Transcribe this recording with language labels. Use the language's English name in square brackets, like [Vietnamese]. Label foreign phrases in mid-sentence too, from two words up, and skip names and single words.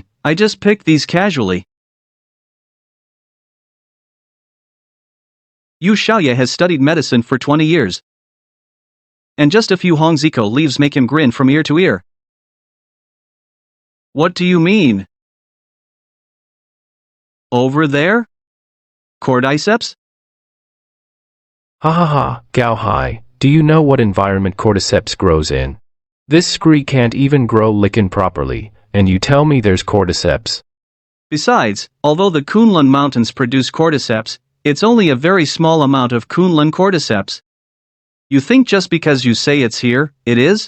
[English] I just picked these casually. Yu Xiaoye has studied medicine for 20 years. And just a few Hongziko leaves make him grin from ear to ear. What do you mean? Over there? Cordyceps? Ha ha ha, Gao Hai, do you know what environment cordyceps grows in? This scree can't even grow lichen properly, and you tell me there's cordyceps. Besides, although the Kunlun Mountains produce cordyceps, it's only a very small amount of Kunlun cordyceps. You think just because you say it's here, it is?